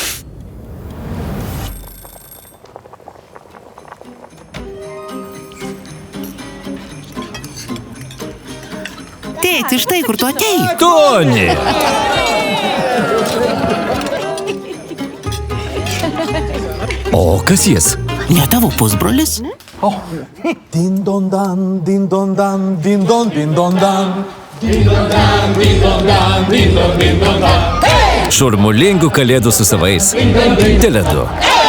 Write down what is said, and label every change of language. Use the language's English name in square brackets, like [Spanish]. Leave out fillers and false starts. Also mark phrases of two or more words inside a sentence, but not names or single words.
[Lithuanian] Tėti, štai kur tu atėjai. Toni! O kas jis? Ne tavo pusbrolis? Din don dan, din don dan, din don dan. Šurmulingų kalėdų su savais. Tele2.